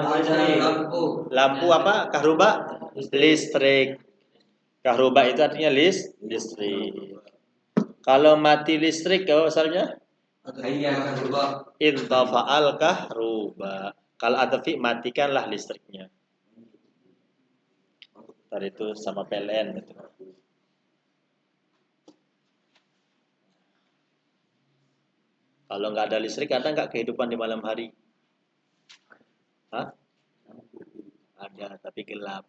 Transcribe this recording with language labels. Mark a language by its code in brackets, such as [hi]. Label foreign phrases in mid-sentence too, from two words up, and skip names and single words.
[id] Lampu. Lampu apa? Kahruba? Listrik. Kahruba itu artinya listrik. Kalau mati listrik, kalau misalnya [ar] انطفأت الكهرباء. [id] Kalau atafi, matikanlah listriknya. Tadi itu sama PLN gitu. Kalau nggak ada listrik, ada nggak kehidupan di malam hari? Hah? Ada, tapi gelap.